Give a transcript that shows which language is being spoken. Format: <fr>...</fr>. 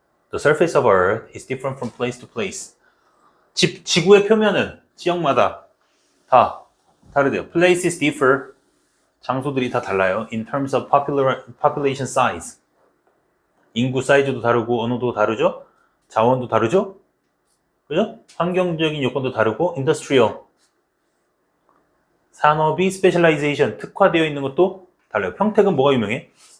<en>The surface of Earth is different from place to place.</en> <ko>지구의 표면은 지역마다 다 다르대요.</ko> <en>Places differ.</en> <ko>장소들이 다 달라요.</ko> <en>In terms of population size.</en> <ko>인구 사이즈도 다르고 언어도 다르죠? 자원도 다르죠? 그죠? 환경적인 요건도 다르고 industrial. 산업이 specialization, 특화되어 있는 것도 달라요. 평택은 뭐가 유명해?</ko>